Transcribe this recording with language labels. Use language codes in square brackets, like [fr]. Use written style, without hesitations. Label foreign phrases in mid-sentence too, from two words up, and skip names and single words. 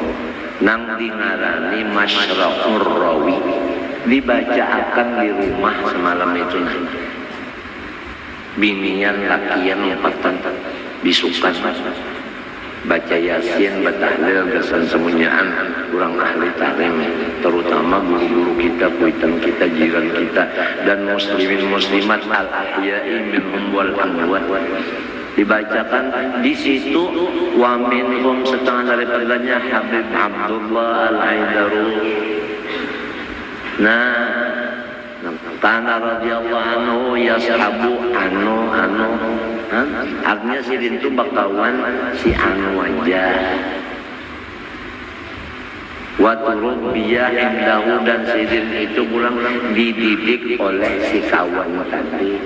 [bjn] Nang dingarani Masyraqur Rawi, dibacakan di rumah semalam itu. Binian lakian empatan bisukan. Baca Yasin, batahlil, kesan semunyaan kurang ahli tarim, terutama guru-guru kita, kuitan kita, jiran kita, dan muslimin muslimat [ar] الأحياء منهم والأموات. [bjn] Dibacakan di situ [ar] ومنهم [bjn] setengah daripadanya Habib Abdullah Al-Aidarus. Nah, [ar] كان رضي الله عنه يصحب [bjn] anu artinya sidin itu bakawan si anu aja. [ar] وتربى عنده [bjn] dan sidin itu pulang dididik oleh si kawan tadi.